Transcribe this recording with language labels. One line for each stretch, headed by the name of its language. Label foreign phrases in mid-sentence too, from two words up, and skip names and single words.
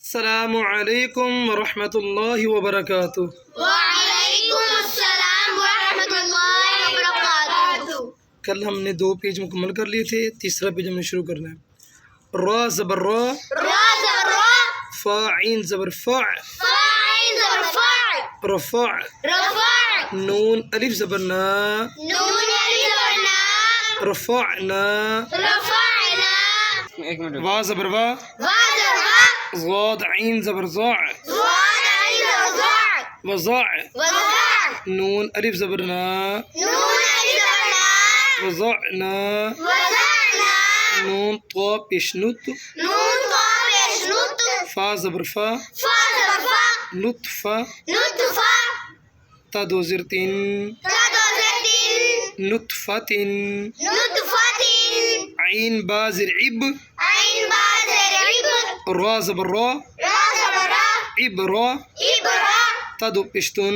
Arabic: السلام علیکم ورحمۃ اللہ وبرکاتہ۔ وعلیکم السلام ورحمۃ اللہ وبرکاتہ۔
Urdu: کل ہم نے 2 پیج مکمل کر لیے تھے، تیسرا پیج ہم نے شروع کرنا ہے۔ را زبر را، را زبر را، فا عین زبر فا، فا عین زبر فا، رفع، رفع، نون الف زبر نا، نون الف زبر نا، رفعنا، رفعنا، وا زبر وا، وا زبر وا، ضاد عین زبر ضاع، ضاد عین زبر ضاع، وضاع، وضاع، نون الف زبر نا، نون الف زبر نا، وضعنا، وضعنا، نون طا پیشنت، نون طا پیش نط، فا زبر فا، فا زبر فا، نطفہ، نطفہ، تا 2 زیر 3، تا 2 زیر 3، نطفۃ، نطفہ، عین با زیر عب، عین با زیر عب، را زبر را، را زبر را، عبرا، عبرا، تا 2 پشتن،